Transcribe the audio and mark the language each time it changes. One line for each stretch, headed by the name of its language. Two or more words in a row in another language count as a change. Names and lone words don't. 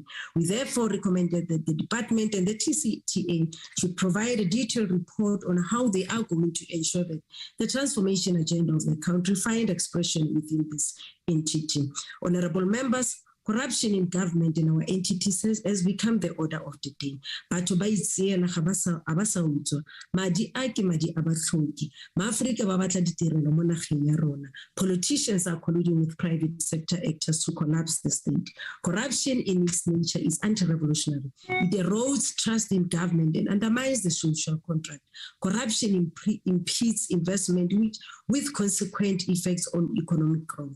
English: We therefore recommended that the department and the TCTA should provide a detailed report on how they are going to ensure that the transformation agenda of the country find expression within this entity. Honorable members, corruption in government and our entities has become the order of the day.
Tswana: Batho ba itseela ga ba sa utswa, madi a ke madi a batlhoki. Ma-Afrika ba batla ditirelo mo nageng ya rona.
English: Politicians are colluding with private sector actors to collapse the state. Corruption in its nature is anti-revolutionary. It erodes trust in government and undermines the social contract. Corruption impedes investment with consequent effects on economic growth.